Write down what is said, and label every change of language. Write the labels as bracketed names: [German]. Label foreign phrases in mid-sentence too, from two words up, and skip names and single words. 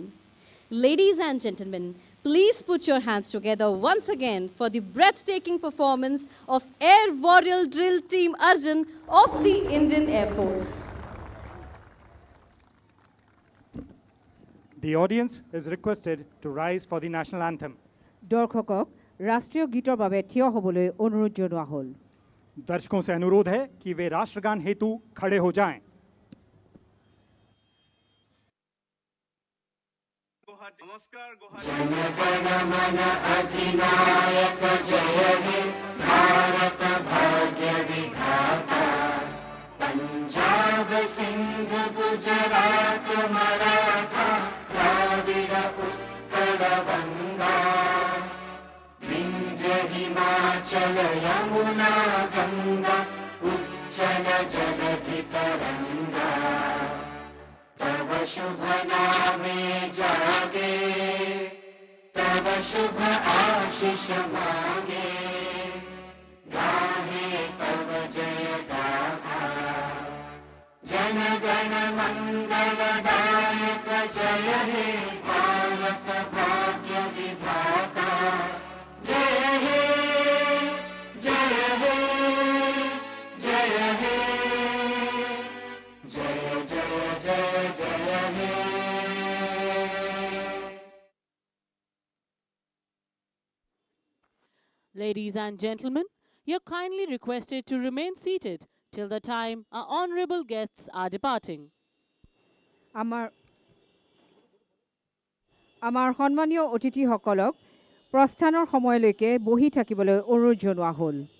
[English] Ladies and gentlemen, please put your hands together once again for the breathtaking performance of Air Warrior Drill Team Arjun of the Indian Air Force. The audience is requested to rise for the national anthem. [Assamese] দৰ্শকক ৰাষ্ট্ৰীয় গীতৰ বাবে থিয় হ'বলৈ অনুৰোধ জনোৱা হ'ল. [Hindi] दर्शकों से अनुरोध है कि वे राष्ट्रगान हेतु खड़े हो जाएं. नमस्कार [Bangla] জনগণ মন অধিনায়ক জয় হে ভারত ভাগ্য বিধাতা পঞ্জাব সিন্ধ গুজরাট মরাঠা দ্রাবিড় উৎকল গঙ্গা বিন্ধ্য হিমাচল যমুনা গঙ্গা উচ্ছল জলধি তরঙ্গা তব শুভ নামে জাগে তব শুভ আশিস মাগে গাহে তব জয় গাথা জন গণ মঙ্গল দায়ক জয় হে ভারত ভাগ্য বিধাতা জয় হে জয় হে জয় হে জয় জয় জয় জয় হে. [English] Ladies and gentlemen, you're kindly requested to remain seated till the time our honorable guests are departing. [Assamese] আমাৰ সন্মানীয় অতিথিসকলক প্ৰস্থানৰ সময়লৈকে বহি থাকিবলৈ অনুৰোধ জনোৱা হ'ল.